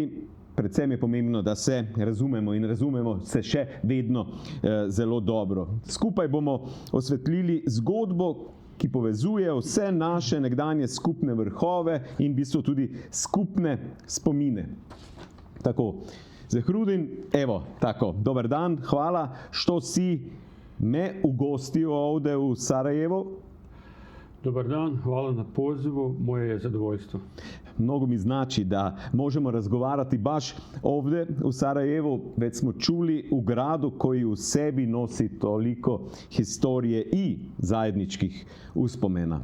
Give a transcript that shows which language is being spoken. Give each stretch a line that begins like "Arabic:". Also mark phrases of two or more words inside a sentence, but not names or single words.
Slovenian: Predvsem je pomembno, da se razumemo in razumemo se še vedno zelo dobro. Skupaj bomo osvetlili zgodbo, ki povezuje vse naše nekdanje skupne vrhove in v bistvu tudi skupne spomine. Tako, Zehrudin, evo, tako, dober dan, hvala,
Bosnian: što si me ugostio ovde u Sarajevo. Dobar dan, hvala na pozivu, moje je zadovoljstvo. mnogo mi znači da možemo razgovarati baš ovdje u Sarajevu. Već smo čuli u gradu koji u sebi nosi toliko historije i zajedničkih uspomena.